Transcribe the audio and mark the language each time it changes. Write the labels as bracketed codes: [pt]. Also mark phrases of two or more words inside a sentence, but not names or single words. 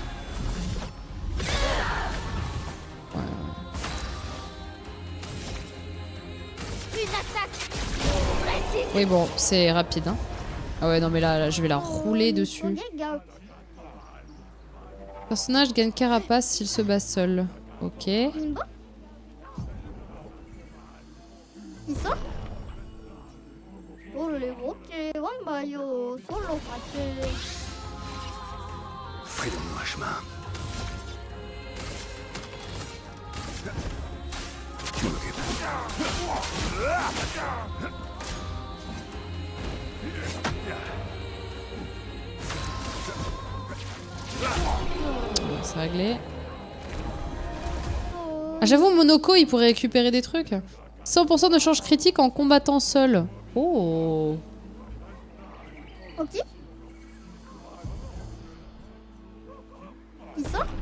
[fr] Une attaque précise! Oui, bon, c'est rapide, hein. Ah ouais, non, mais là, je vais la rouler dessus. Personnage gagne carapace s'il se bat seul. Ok. [ko] 있어? 이렇게 와봐요. 솔로 같이. [fr] Frayons-nous un chemin. Tu m'en occupes. C'est réglé. Ah, j'avoue, Monoko, il pourrait récupérer des trucs. 100% de charge critique en combattant seul. Oh. [ko] 어디? 있어?